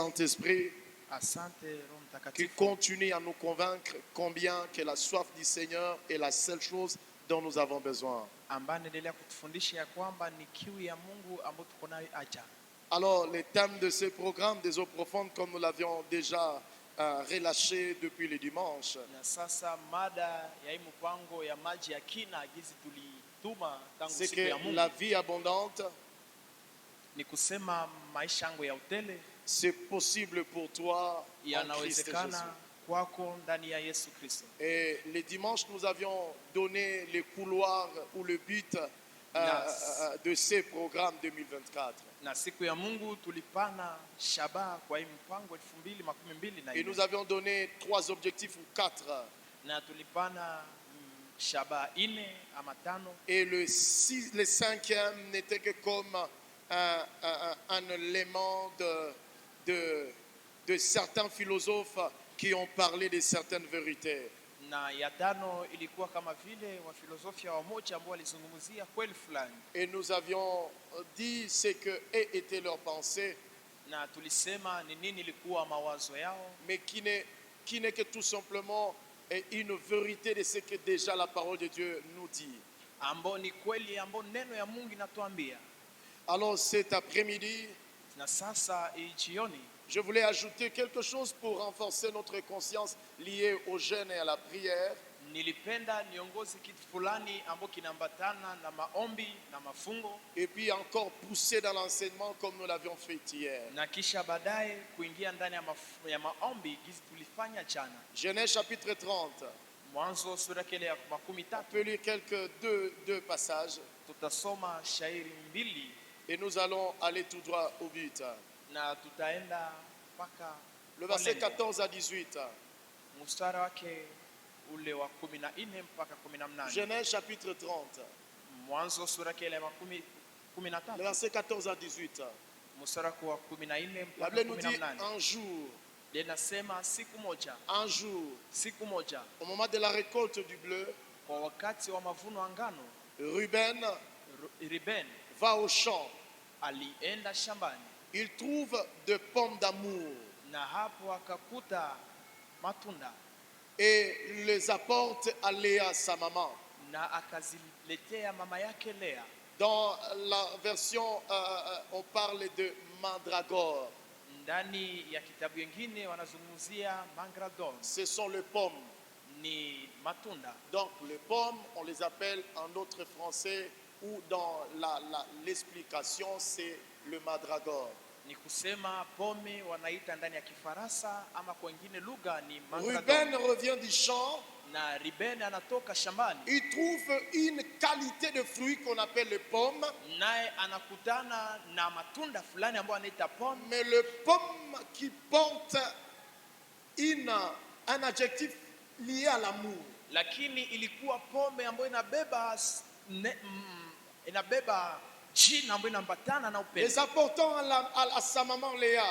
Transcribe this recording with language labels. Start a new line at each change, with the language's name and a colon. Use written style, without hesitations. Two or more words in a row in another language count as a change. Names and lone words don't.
French: Saint-Esprit
Swahili: Asante Roho
French: qui
Swahili: Mtakatifu
French: continue à nous convaincre combien que la soif du Seigneur est la seule chose dont nous avons besoin.
Swahili: ambaye anaendelea kutufundisha ya kwamba ni kiu ya Mungu ambayo tuko nayo acha.
French: Alors, les thèmes de ce programme des eaux profondes, comme nous l'avions déjà relâché depuis le dimanche,
Swahili: Na sasa mada ya hii mpango ya maji ya kina gizi tulituma tangu
French: c'est
Swahili: siku ya
French: que
Swahili: Mungu
French: la vie abondante,
Swahili: ni kusema maisha yangu ya utele
French: c'est possible pour toi en Christ Jésus.
Swahili: yanawezekana kwako ndani ya Yesu Kristo.
French: Et le dimanche, nous avions donné les couloirs ou le but de ces programmes 2024.
Swahili: Na siku ya Mungu tulipana shabaha kwa hii mpango 2024
French: Et nous avions donné 3 objectifs ou 4.
Swahili: na tulipana shabaha 4 ama 5.
French: Et le 5e n'était que comme un élément de certains philosophes qui ont parlé de certaines vérités.
Swahili: Na ya 5 ilikuwa kama vile wafilosofia wamoja ambao walizungumzia kweli fulani.
French: Et nous avions dit ce que était leur pensée,
Swahili: Na tulisema ni nini ilikuwa mawazo yao,
French: mais qui n'est que tout simplement une vérité de ce que déjà la parole de Dieu nous dit.
Swahili: ambao ni kweli ambao neno ya Mungu inatuambia.
French: Alors cet après-midi,
Swahili: Na sasa hii jioni
French: je voulais ajouter quelque chose pour renforcer notre conscience liée au jeûne et à la prière.
Swahili: nilipenda niongoze kitu fulani ambao kinaambatana na maombi na mafungo,
French: Et puis encore pousser dans l'enseignement comme nous l'avions fait hier.
Swahili: na kisha baadaye kuingia ndani ya maombi gizi tulifanya jana.
French: Genèse chapitre 30.
Swahili: Mwanzo sura kile ya 13
French: On peut lire quelques deux passages
Swahili: tutasoma shairi 2
French: et nous allons aller tout droit au but.
Swahili: na tutaenda mpaka
French: Le verset 14 à 18.
Swahili: mstari wake ule wa 14 mpaka 18.
French: Genèse chapitre 30.
Swahili: Mwanzo sura kile ya 13
French: Le verset 14 à 18.
Swahili: mstari wa 14
French: La
Swahili: mpaka
French: Bible nous dit
Swahili: 18.
French: un jour,
Swahili: Linasema siku moja,
French: un jour, au moment de la récolte du bleu,
Swahili: kwa wakati wa mavuno ya ngano,
French: Ruben
Swahili: Ruben
French: va au champ.
Swahili: alienda shambani
French: Il trouve des pommes d'amour
Swahili: na hapo akakuta matunda
French: et les apporte à Léa, sa maman.
Swahili: na akaziletea mama yake Lea.
French: Dans la version, on parle de mandragore.
Swahili: Ndani ya kitabu kingine wanazungumzia mangradon,
French: Ce sont les pommes.
Swahili: ni matunda.
French: Donc les pommes, on les appelle en autre français ou dans l'explication, c'est le mandragore.
Swahili: Ni kusema pome wanaita ndani ya Kifaransa ama kwa wengine lugha ni
French: Ruben
Swahili: mangradon.
French: revient du champ.
Swahili: Na Ruben anatoka shambani,
French: Il trouve une qualité de fruit qu'on appelle les pommes,
Swahili: naye anakutana na matunda fulani ambayo anaita pome,
French: mais les pommes qui portent un adjectif lié à l'amour.
Swahili: lakini ilikuwa pome ambayo inabeba jina ambayo inaambatana na upendo.
French: Les apportant à sa maman Léa.